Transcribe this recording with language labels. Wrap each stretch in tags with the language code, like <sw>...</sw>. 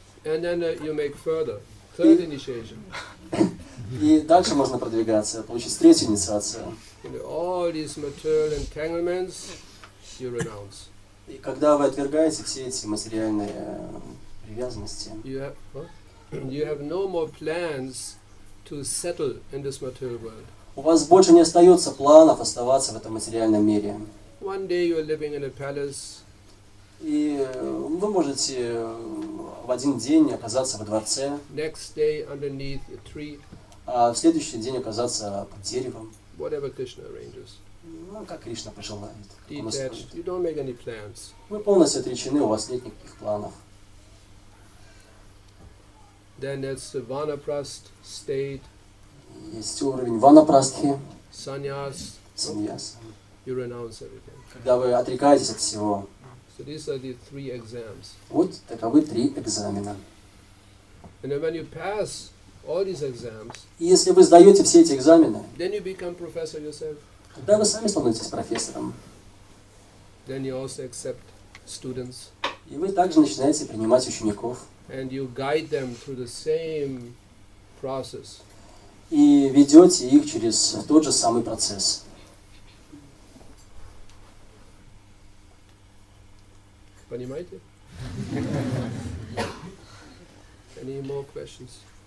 <en>And then you make third initiation.</en> <ru>И дальше можно продвигаться, получить третью инициацию.</ru> <en>All these material entanglements you renounce.</en> <ru>И когда вы отвергаете все эти материальные привязанности,</ru> <en>you have no more plans to settle in this material world.</en> <ru>У вас больше не остается планов оставаться в этом материальном мире.</ru> <en>One day you are living in a palace.</en> <ru>И вы можете в один день оказаться во дворце,</ru> <en>Next day underneath a tree.</en> <ru>А в следующий день оказаться под деревом.</ru> <en>Whatever Krishna arranges.</en> <ru>Ну, как Кришна пожелает.</ru> <en>Detached. You don't make any plans.</en> <ru>Вы полностью отречены, у вас нет никаких планов.</ru> <en>Then that's the vanaprastha state.</en> <ru>Есть уровень ванапрастхи,</ru> <en>Sannyas.</en> <ru>саньяс.</ru> <en>You renounce everything.</en> <ru>Когда вы отрекаетесь от всего.</ru> <en>So these are the 3 exams.</en> <ru>Вот таковы 3 экзамена.</ru> <en>And then when you pass all these exams,</en> <ru>И если вы сдаете все эти экзамены,</ru> <en>then you become professor yourself.</en> <ru>тогда вы сами становитесь профессором.</ru> <en>Then you also accept students.</en> <ru>И вы также начинаете принимать учеников.</ru> <en>And you guide them through the same process.</en> <ru>И ведете их через тот же самый процесс. Понимаете?</ru> <en>Any more questions?</en>